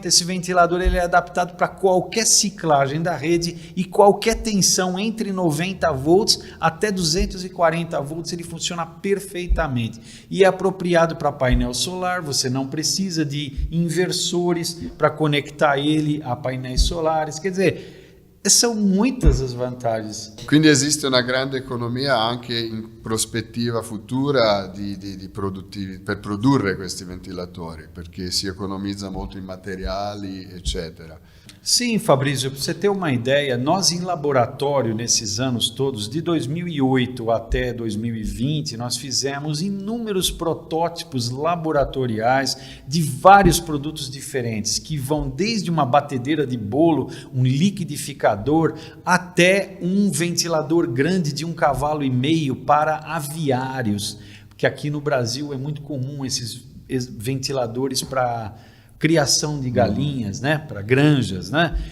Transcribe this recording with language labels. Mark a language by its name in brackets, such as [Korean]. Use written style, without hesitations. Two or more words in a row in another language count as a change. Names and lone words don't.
[Portuguese] Esse ventilador ele é adaptado para qualquer ciclagem da rede e qualquer tensão entre 90 volts até 240 volts, ele funciona perfeitamente. E é apropriado para painel solar, você não precisa de inversores para conectar ele a painéis solares, quer dizer, são muitas as vantagens. [Italian] Quindi esiste una grande economia anche in prospettiva futura per produrre questi ventilatori, perché si economizza molto in materiali, eccetera. [Portuguese] Sim, Fabrício, para você ter uma ideia, nós em laboratório, nesses anos todos, de 2008 até 2020, nós fizemos inúmeros protótipos laboratoriais de vários produtos diferentes, que vão desde uma batedeira de bolo, um liquidificador, até um ventilador grande de 1,5 cavalos para aviários, porque aqui no Brasil é muito comum esses ventiladores para criação de galinhas, né, para granjas, né?